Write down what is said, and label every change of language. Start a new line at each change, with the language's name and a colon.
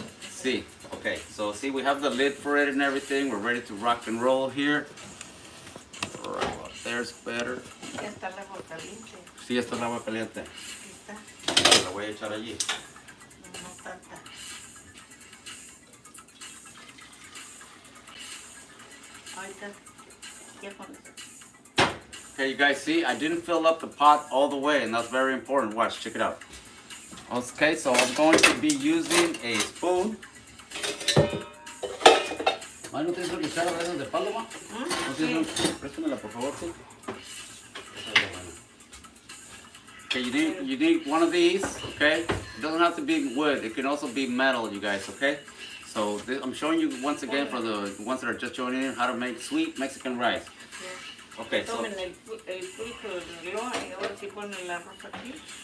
English: See, okay, so see, we have the lid for it and everything. We're ready to rock and roll here. Right about there's better.
Spanish: Ya está el agua caliente. Sí, está el agua caliente. Aquí está. La voy a echar allí. No tanta. Ahí está. Ya con eso.
English: Okay, you guys see, I didn't fill up the pot all the way, and that's very important. Watch, check it out. Okay, so I'm going to be using a spoon.
Spanish: ¿No tienes una cuchara de esas de palo, ma? ¿No tienes préstamela, por favor, sí?
English: Okay, you need one of these, okay? It doesn't have to be wood. It can also be metal, you guys, okay? So I'm showing you once again for the ones that are just joining in how to make sweet Mexican rice. Okay, so...
Spanish: Tomen el pulso del león y ahora sí ponen el arroz aquí.